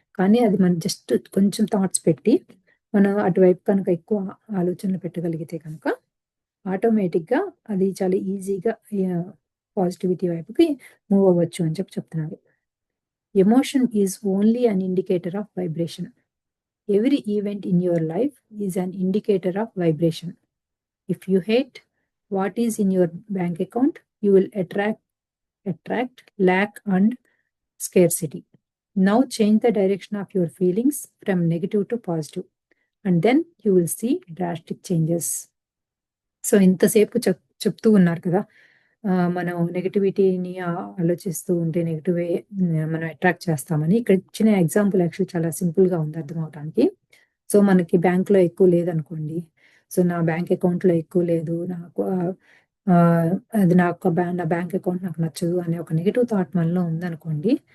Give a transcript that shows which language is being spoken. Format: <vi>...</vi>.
<te>కానీ అది మనం జస్ట్ కొంచెం థాట్స్ పెట్టి, మనం అటువైపు కనుక ఎక్కువ ఆలోచనలు పెట్టగలిగితే కనుక, ఆటోమేటిక్‌గా అది చాలా ఈజీగా పాజిటివిటీ వైపుకి మూవ్ అవ్వచ్చు అని చెప్తున్నారు.</te> <en>Emotion is only an indicator of vibration. Every event in your life is an indicator of vibration. If you hate what is in your bank account, you will attract lack and scarcity. Now change the direction of your feelings from negative to positive, and then you will see drastic changes.</en> <te>So, ఇంతసేపు చెప్తూ ఉన్నారు కదా! మనం నెగటివిటీని ఆలోచిస్తూ ఉంటే నెగెటివే మనం attract చేస్తామని. ఇక్కడ ఇచ్చిన ఎగ్జాంపుల్ యాక్చువల్లీ చాలా సింపుల్‌గా ఉంది అర్థమవటానికి. సో, మనకి బ్యాంక్‌లో ఎక్కువ లేదనుకోండి. సో, నా బ్యాంక్ అకౌంట్‌లో ఎక్కువ లేదు. నాకు ఆహ్, అది నా బ్యాంక్ అకౌంట్ నాకు నచ్చదు అనే ఒక నెగెటివ్ థాట్ మనలో ఉందనుకోండి.</te>